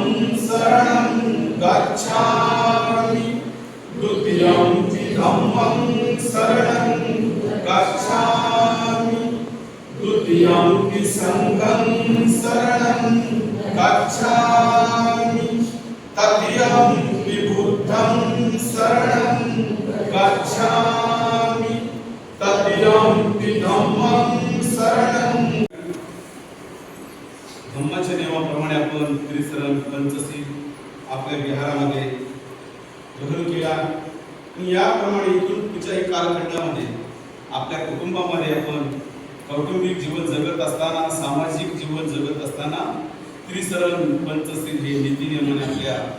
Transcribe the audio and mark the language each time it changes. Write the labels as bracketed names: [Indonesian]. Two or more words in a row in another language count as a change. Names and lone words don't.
[Pali] शरणं गच्छामि, द्वितीयं धम्मं शरणं गच्छामि, द्वितीयं संघं शरणं गच्छामि, तृतीयं बुद्धं शरणं गच्छामि, तृतीयं धम्मं शरणं. [Marathi] धम्माच्या नियमाप्रमाणे आपण त्रिशरण पंचशील आपल्या विहारामध्ये ग्रहण केला. याप्रमाणे इथून पुढच्याही कालखंडामध्ये आपल्या कुटुंबामध्ये आपण कौटुंबिक जीवन जगत असताना, सामाजिक जीवन जगत असताना त्रिशरण पंचशील हे नीती नियमाने आपल्या